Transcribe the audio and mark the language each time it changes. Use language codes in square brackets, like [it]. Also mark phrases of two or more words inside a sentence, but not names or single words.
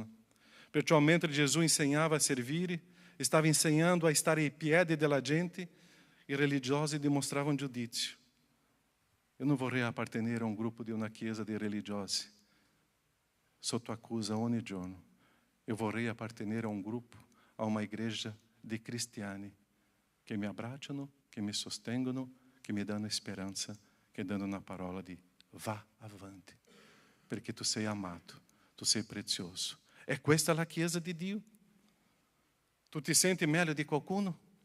[it] Perciò mentre Gesù insegnava a servire, stava insegnando a stare ai piedi della gente, i religiosi dimostravano giudizio. Io non vorrei appartenere a un gruppo di una chiesa di religiosi sotto accusa ogni giorno, Eu vorrei appartenere [pt] a um grupo, a uma igreja de [it] cristiani che mi abbracciano, che mi sostengono, che mi danno speranza, che danno una parola di vá avanti, perché tu sei amato, tu sei prezioso. È questa la Chiesa di Dio? Tu ti senti meglio di qualcuno?